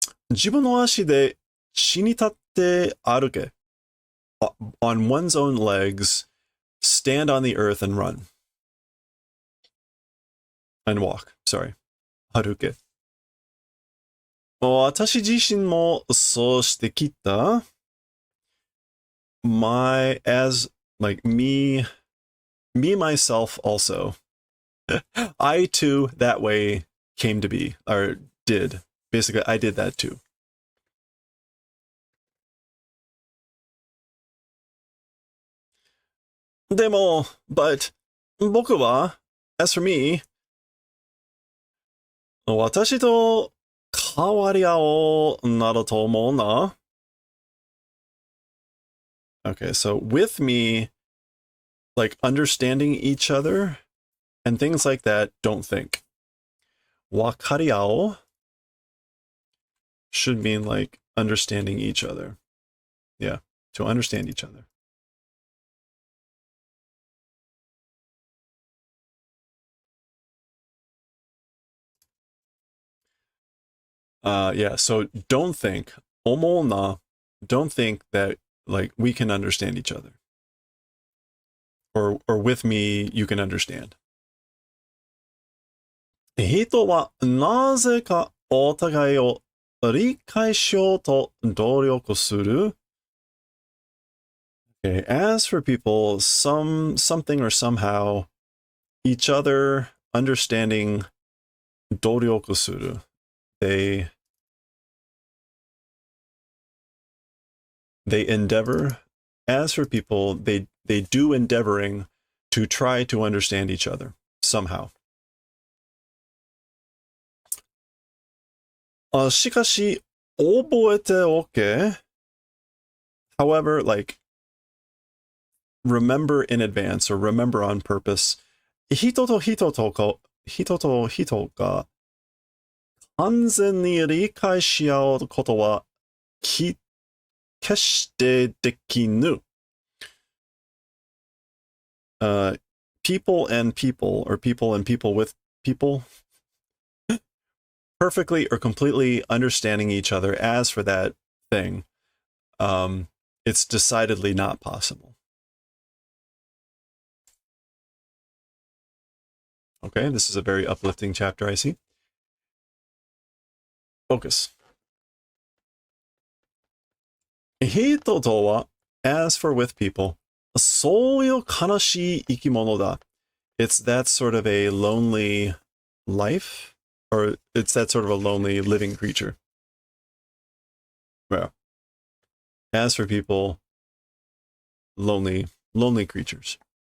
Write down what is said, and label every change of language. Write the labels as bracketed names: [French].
[Japanese] 自分の足で地に立って歩け. [English] On one's own legs, stand on the earth and run. And walk, sorry. [Japanese] 歩け. 私自身もそうしてきた. [English] As like me myself also. I too that way came to be, or did. Basically, I did that too. [Japanese] でも, [English] but [Japanese] 僕は, [English] as for me, [Japanese] 私と変わり合おうなどと思うな. [English] Okay, so with me, like understanding each other and things like that, don't think. [Japanese] わかり合おう [English] should mean like understanding each other. Yeah, to understand each other. Yeah, so don't think, [Japanese] 思うな, [English] don't think that like we can understand each other. Or with me, you can understand. [Japanese] 人はなぜかお互いを理解しようと努力する. [English] Okay, as for people, something or somehow, each other understanding [Japanese] 努力する. [English] They endeavor. As for people, they do endeavoring to try to understand each other somehow. [Japanese] しかし、覚えておけ. [English] However, like, remember in advance or remember on purpose. [Japanese] 人と人が完全に理解し合うことは決してできぬ。 [English] People and people, or people and people with people, perfectly or completely understanding each other. As for that thing, it's decidedly not possible. Okay, this is a very uplifting chapter, I see. Focus. [Japanese] 人とは [English] as for with people, [Japanese] そういう悲しい生き物だ. [English] It's that sort of a lonely life, or it's that sort of a lonely living creature. Well, as for people, lonely creatures.